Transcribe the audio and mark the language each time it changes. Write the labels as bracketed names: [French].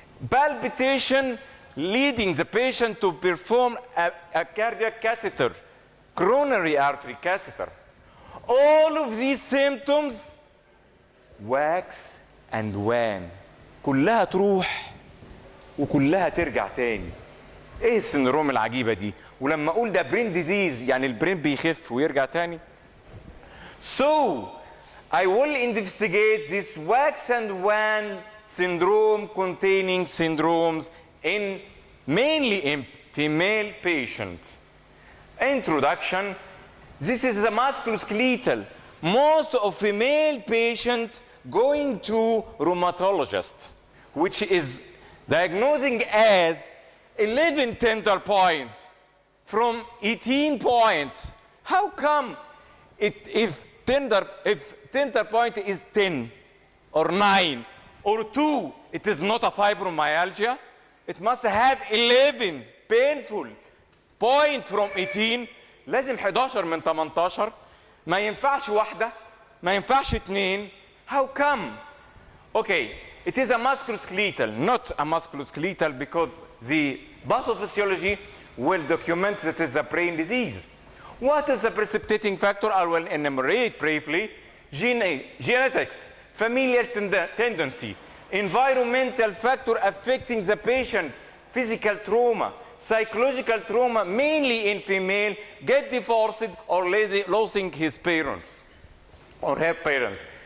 [English] Palpitation leading the patient to perform a cardiac catheter, coronary artery catheter. All of these symptoms wax and wane. [Arabic] كلها تروح وكلها ترجع تاني. ايه السندروم العجيبه دي؟ ولما اقول ده برين ديزيز يعني البرين بيخف ويرجع تاني. [English] So I will investigate this wax and wane syndrome containing syndromes in mainly in female patients. Introduction. This is the musculoskeletal. Most of female patients going to rheumatologist, which is diagnosing as 11 tender points from 18 points. How come if tender point is 10 or 9 or 2, it is not a fibromyalgia? It must have 11 painful point from 18. [Arabic] لازم 11 من 18. ما ينفعش واحدة، ما ينفعش اتنين. [English] How come? Okay, it is a musculoskeletal, not a musculoskeletal, because the pathophysiology will document that it is a brain disease. What is the precipitating factor? I will enumerate briefly. Genetics, familial tendency, environmental factor affecting the patient, physical trauma, psychological trauma, mainly in female, get divorced or losing his parents or her parents.